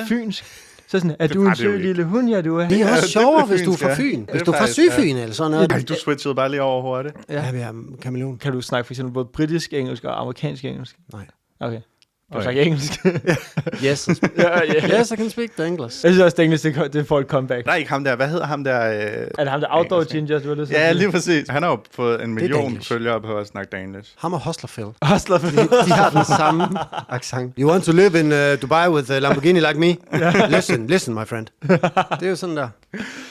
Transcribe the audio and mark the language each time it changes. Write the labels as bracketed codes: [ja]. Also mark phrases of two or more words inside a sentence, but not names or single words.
[da] sådan lidt fynsk. Så sådan, er du var en det jo sød ikke. lille hund, ja, du er. Det er også det sjovere, blev hvis du er fynsk, fra ja. Fyn. Det Hvis er du er fra faktisk, Sydfyn eller sådan noget. Ej, du switchede bare lige over hurtigt. Ja, vi er kameleon. Kan du snakke for eksempel både britisk engelsk og amerikansk engelsk? Nej. Okay. Du Okay. snakker engelsk. Yes. ja. [en] Yes, I can speak the English. [da] Jeg synes også, at engelsk, det får et comeback. Der er ikke ham der. Hvad hedder ham der? Er det ham, der Outdoor Ginger, du har lyst til? Ja, lige præcis. Han har jo fået 1 million Danish. følgere på at snakke Danish. Ham og Hustlerfeld. Hustler. De har den samme accent. [en] You want to live in Dubai with a Lamborghini like me? Listen, my friend. [da] Det er jo sådan der.